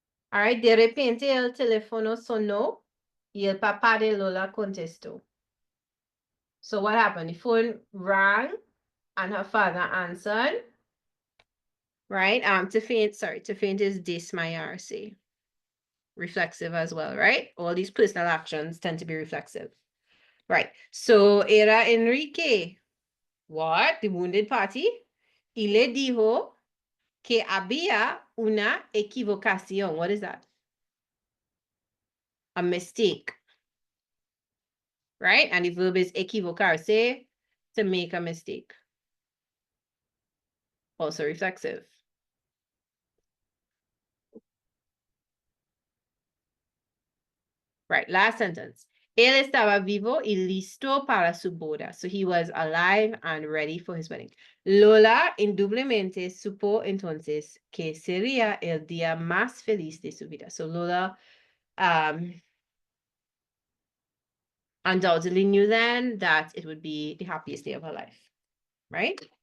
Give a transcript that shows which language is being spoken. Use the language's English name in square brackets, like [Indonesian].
[English] All right, [Spanish] de repente el teléfono sonó y el papá de Lola contestó. [English] So what happened? The phone rang and her father answered. Right? To faint is desmayarse. Reflexive as well, right? All these personal actions tend to be reflexive. Right. So [Spanish] era Enrique. [English] What? The wounded party? [Spanish] Y le dijo que había una equivocación. [English] What is that? A mistake. Right? And the verb is equivocarse, to make a mistake. Also reflexive. Right, last sentence. [Spanish] Él estaba vivo y listo para su boda. [English] So he was alive and ready for his wedding. [Spanish] Lola indudablemente supo entonces que sería el día más feliz de su vida. [English] So Lola undoubtedly knew then that it would be the happiest day of her life, right?